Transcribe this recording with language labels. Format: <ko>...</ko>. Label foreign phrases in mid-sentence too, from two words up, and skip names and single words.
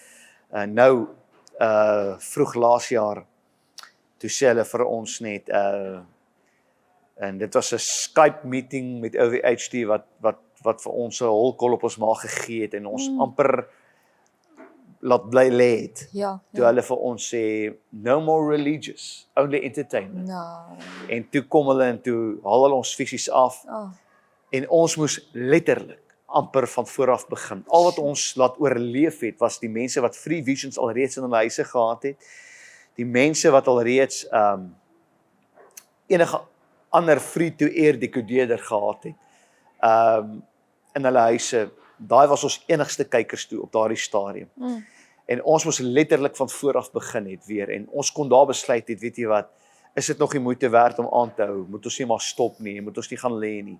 <af>vroeg laas jaar, toe sê hulle vir ons net, en dit was 'n Skype meeting met OVHD wat vir ons 'n holkol op ons maag gegee het en ons amper laat bly lê het. Ja. Toe hulle vir ons sê,</af> <en>no more religious, only entertainment.</en> <af>Nou. En toe kom hulle en toe haal hulle ons fisies af en ons moes letterlik amper van vooraf begin. Al wat ons laat oorleef het, was die mense wat free visions alreeds in hulle huise gehad het, die mense wat alreeds enige ander free-to-air decodeerder gehad het, in hulle huise. Daai was ons enigste kykers toe op daardie stadium. En ons moes letterlik van vooraf begin het weer, en ons kon daar besluit het, weet jy wat, is dit nog nie moeite werd om aan te hou, moet ons nie maar stop nie, moet ons nie gaan lê nie.</af>